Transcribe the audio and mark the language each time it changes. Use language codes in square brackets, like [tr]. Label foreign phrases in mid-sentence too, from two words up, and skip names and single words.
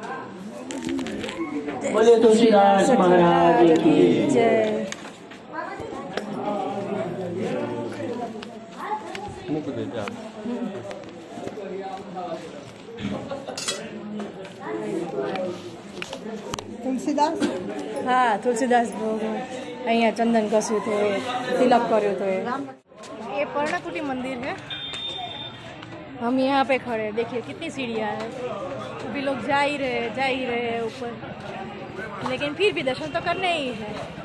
[hi] बोले तुलसीदास महाराज की जय। तुलसीदास हाँ तुलसीदास [gu] અહીંયા ચંદન ઘસ્યું હતું, તિલક કર્યો [hi] तो ये पर्णकुटी मंदिर है। हम यहाँ पे खड़े हैं, देखिए कितनी सीढ़ियाँ हैं। अभी लोग जा ही रहे ऊपर, लेकिन फिर भी दर्शन तो करने ही है।